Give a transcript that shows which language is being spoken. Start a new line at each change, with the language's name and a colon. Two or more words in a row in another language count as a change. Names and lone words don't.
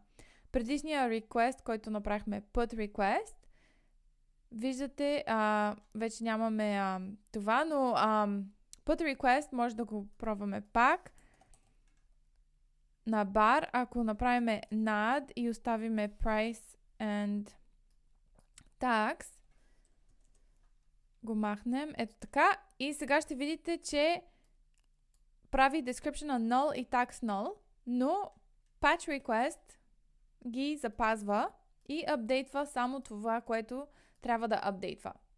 Bulgarian: Предишния request, който направихме
English: put request,
Bulgarian: виждате, вече нямаме това, но
English: put request
Bulgarian: може да го пробваме пак на bar, ако направим nad и оставиме
English: price and tax,
Bulgarian: го махнем, ето така, и сега ще видите, че прави description на null и tax null, но
English: patch request
Bulgarian: ги запазва и апдейтва само това, което трябва да апдейтва.